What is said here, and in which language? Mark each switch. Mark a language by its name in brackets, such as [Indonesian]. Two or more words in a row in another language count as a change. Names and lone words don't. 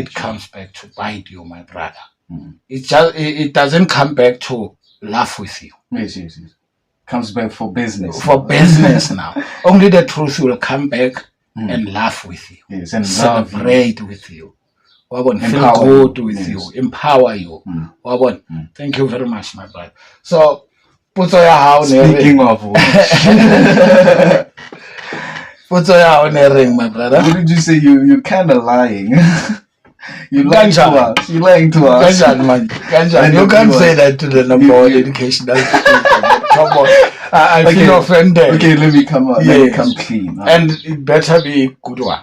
[English] It comes back to bite you, my brother. It doesn't come back to laugh with you. Yes. comes back for business. For business now. Only the truth will come back and laugh with you. Yes, and celebrate with you. Wabon, feel Empower good you. with Yes. you, empower you. Wabon, thank you very much, my brother. So, [Southern Sotho] putso ya hao ne ring. [English] Speaking of which, [Southern Sotho] Putso ya hao ne ring, [English] my brother. what did you say? You kind of lying. You lying to Ganjani. us. You lying to us. Ganjani, man. Ganjani. You can't say that to the number one educational speaker. Come on. I feel offended. Okay, let me come out. Let me come clean. And it better be a good one.